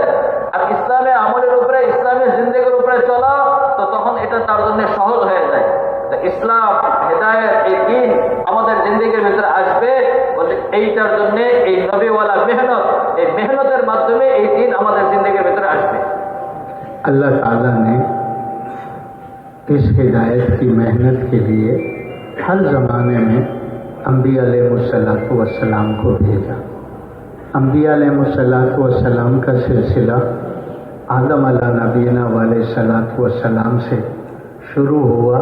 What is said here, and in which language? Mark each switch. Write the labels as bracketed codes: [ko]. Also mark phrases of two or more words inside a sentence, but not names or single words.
[bn] আর ইসলামে আমলের উপরে, ইসলামের জিন্দেগির উপরে চলা, তো তখন এটা তার জন্য সহজ হয়ে যায়। ইসলাম, হেদায়েত, এই দ্বীন আমাদের জিন্দেগির ভিতরে আসবে বলে এইটার জন্য এই নবীওয়ালা মেহনত, এই মেহনতের মাধ্যমে এই দ্বীন আমাদের জিন্দেগির ভিতরে আসবে। [ur] اللہ تعالیٰ نے اس ہدایت کی محنت کے لیے ہر زمانے میں انبیاء [ar] علیہ السلام [ur] کو بھیجا۔ انبیاء علیہ السلام کا سلسلہ آدم [ar] علیہ نبینا علیہ السلام [ur] سے شروع ہوا۔